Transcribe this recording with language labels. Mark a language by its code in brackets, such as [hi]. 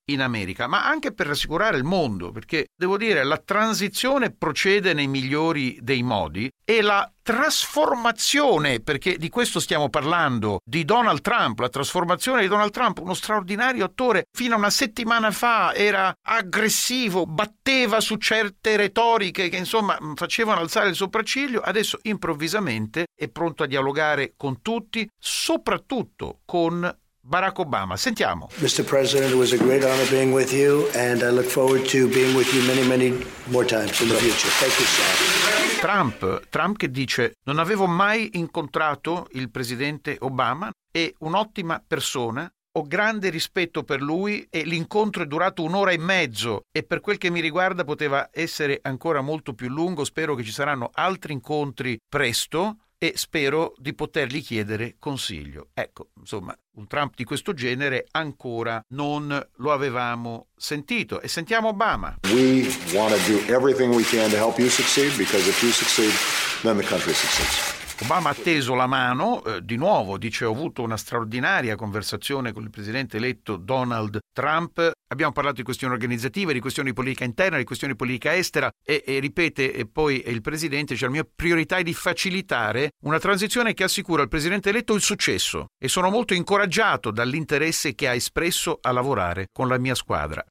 [it] in America, ma anche per rassicurare il mondo, perché devo dire la transizione procede nei migliori dei modi e la trasformazione, perché di questo stiamo parlando, di Donald Trump, la trasformazione di Donald Trump, uno straordinario attore, fino a una settimana fa era aggressivo, batteva su certe retoriche che insomma facevano alzare il sopracciglio, adesso improvvisamente è pronto a dialogare con tutti, soprattutto con Barack Obama. Sentiamo. [en] Mr. President, it was a great honor being with you and I look forward to being with you many, many more times in the future. Thank you, sir. [it] Trump che dice: non avevo mai incontrato il presidente Obama, è un'ottima persona, ho grande rispetto per lui e l'incontro è durato un'ora e mezzo e per quel che mi riguarda poteva essere ancora molto più lungo, spero che ci saranno altri incontri presto e spero di potergli chiedere consiglio. Ecco, insomma, un Trump di questo genere ancora non lo avevamo sentito. E sentiamo Obama. [en] We want to do everything we can to help you succeed, because if you succeed, then the country succeeds. [it] Obama ha teso la mano, di nuovo, dice: ho avuto una straordinaria conversazione con il presidente eletto Donald Trump, abbiamo parlato di questioni organizzative, di questioni di politica interna, di questioni di politica estera, e ripete, e poi il presidente dice: la mia priorità è di facilitare una transizione che assicura al presidente eletto il successo e sono molto incoraggiato dall'interesse che ha espresso a lavorare con la mia squadra.